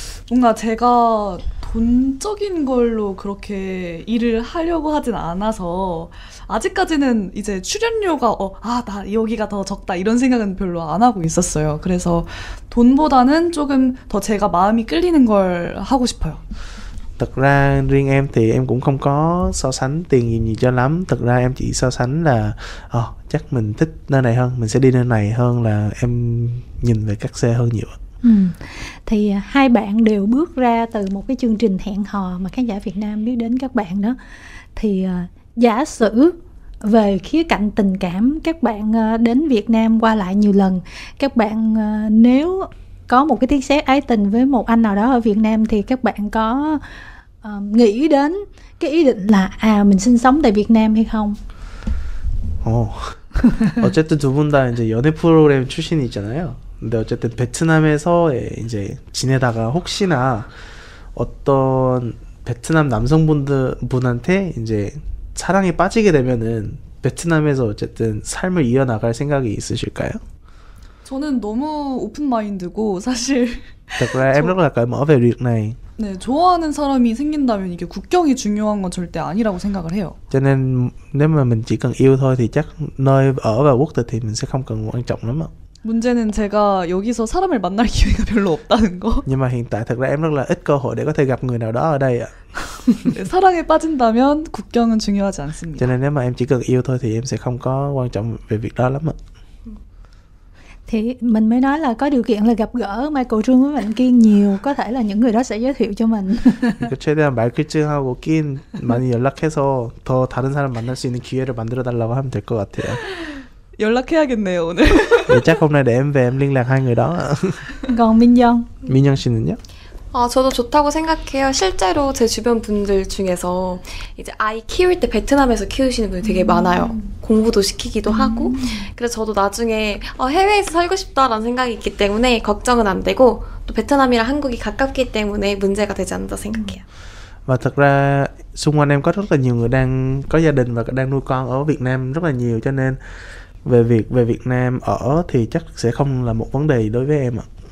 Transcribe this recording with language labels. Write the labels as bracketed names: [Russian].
[Korean] 뭔가 제가 돈적인 걸로 그렇게 일을 하려고 하진 않아서 아직까지는 이제 출연료가 나 여기가 더 적다 이런 생각은 별로 안 하고 있었어요. 그래서 돈보다는 조금 더 제가 마음이 끌리는 걸 하고 싶어요. [Vietnamese] Thật ra riêng em thì em cũng không có so sánh tiền gì cho lắm. Thật ra em chỉ so sánh là chắc mình thích nơi này hơn, mình sẽ đi nơi này hơn là em nhìn về các xe hơn nhiều. Thì hai bạn đều bước ra từ một cái chương trình hẹn hò mà khán giả Việt Nam biết đến các bạn đó. Thì giả sử về khía cạnh tình cảm, các bạn đến Việt Nam qua lại nhiều lần, các bạn nếu có một cái tiếc sét ái tình với một anh nào đó ở Việt Nam thì các bạn có nghĩ đến cái ý định là mình sinh sống tại Việt Nam hay không? [Korean] 어쨌든 두 분 다 이제 연애 프로그램 출신이잖아요. 근데 어쨌든 베트남에서 이제 지내다가 혹시나 어떤 베트남 남성분한테 이제 사랑에 빠지게 되면은 베트남에서 어쨌든 삶을 이어나갈 생각이 있으실까요? 저는 너무 오픈 마인드고 사실 [Vietnamese] Thật ra em rất là cởi mở về việc này. [Korean] 네, 좋아하는 사람이 생긴다면 이게 국경이 중요한 건 절대 아니라고 생각을 해요. [Vietnamese] Cho nên nếu mà mình chỉ cần yêu thôi thì chắc nơi ở và quốc tịch thì mình sẽ không cần quan trọng lắm ạ. [Korean] 문제는 제가 여기서 사람을 만날 기회가 별로 없다는 거. [Vietnamese] Nhưng mà hiện tại thật ra em rất là ít cơ hội để có thể gặp người nào đó ở đây ạ. [Korean] 네, 사랑에 빠진다면 국경은 중요하지 않습니다. [Vietnamese] Cho nên nếu mà em chỉ cần yêu thôi thì em sẽ không có quan trọng về việc đó lắm ạ. Thì mình mới nói là có điều kiện là gặp gỡ Michael Trung với Mạnh Kiên nhiều, có thể là những người đó sẽ giới thiệu cho mình. [Korean] 최대한 말끝증하고 낀 많이 연락해서 더 다른 사람 만날 수 있는 기회를 만들어 달라고 하면 될 것 같아요. 연락해야겠네요 오늘. [Vietnamese] Vậy chắc hôm nay để em về em liên lạc hai người đó. Còn Minyeon? [Korean] 민영 씨는요? 저도 좋다고 생각해요. 실제로 제 주변 분들 중에서 이제 아이 키울 때 베트남에서 키우시는 분이 되게 많아요. 공부도 시키기도 하고. 그래서 저도 나중에 해외에서 살고 싶다라는 생각이 있기 때문에 걱정은 안 되고 또 베트남이랑 한국이 가깝기 때문에 문제가 되지 않는다 생각해요. [Vietnamese] Và thật ra xung quanh em có rất là nhiều người đang có gia đình và đang nuôi con ở Việt Nam rất là nhiều, cho nên về Việt Nam ở thì chắc sẽ không là một vấn đề đối với em ạ.